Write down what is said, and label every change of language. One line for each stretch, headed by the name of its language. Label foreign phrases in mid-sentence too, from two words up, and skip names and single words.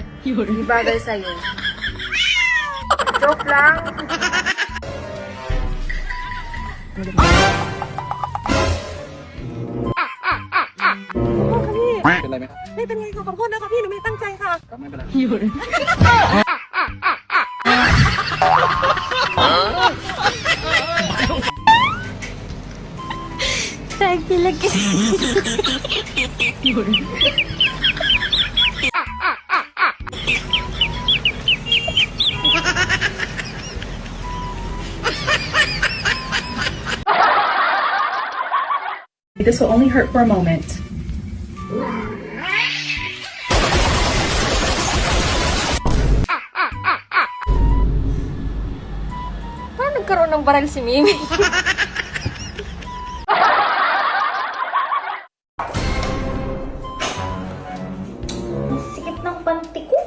Filipino: Di bagay sa'yo. Joke lang.
Thai: ไม่เป็นไรค่ะขอโทษนะคะพี่หนูไม่ตั้งใจค่ะ
English: Thank you, lagi. This will only hurt for a moment.
Filipino: Paano nagkaroon ng baril si Mimi? Sikip ng panty ko.